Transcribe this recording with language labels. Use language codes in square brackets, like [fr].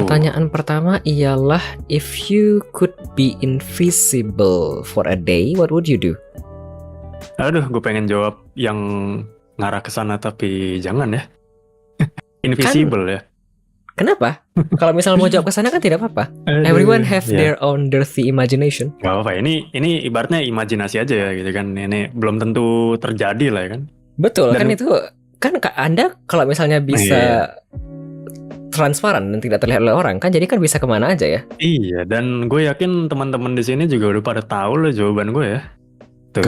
[id] Pertanyaan pertama ialah, [en] if you could be invisible for a day, what would you do? [id] Aduh, gue pengen jawab yang ngarah ke sana tapi jangan ya. Invisible ya. Kenapa? Kalau misal mau jawab ke sana kan tidak apa-apa. [en] Everyone have their own dirty imagination. [id] Gak apa-apa. Ini ibaratnya imajinasi aja ya gitu kan. Ini belum tentu terjadi lah ya kan. Betul. Dan, kan itu kan Anda kalau misalnya bisa transparan dan tidak terlihat oleh orang kan, jadi kan bisa kemana aja ya. Iya. Dan gue yakin teman-teman di sini juga udah pada tahu lah jawaban gue ya. Tuh,